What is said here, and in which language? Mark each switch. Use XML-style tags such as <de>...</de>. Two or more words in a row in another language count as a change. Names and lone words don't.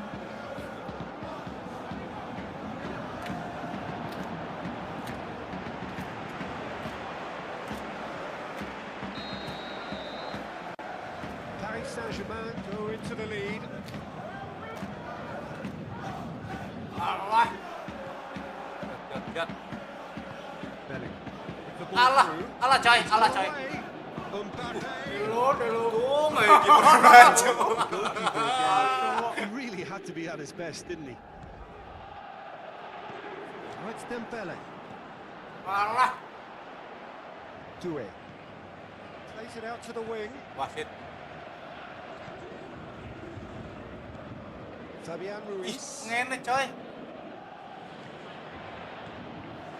<en>Paris Saint-Germain go into the lead. Alah. Gat. Bellingham with the ball Alah, through. alah coy, alah coy. Away. Mbappe.</en> <id>Untung aja kiper maju.</id> <en>He really had to be at his best, didn't he? Now it's Dembele. Alah. Doué. Plays it out to the wing.</en> <id>Wasit.</id> <en>Fabian Ih, Ruiz.</en> <jv>ngene coy.</jv>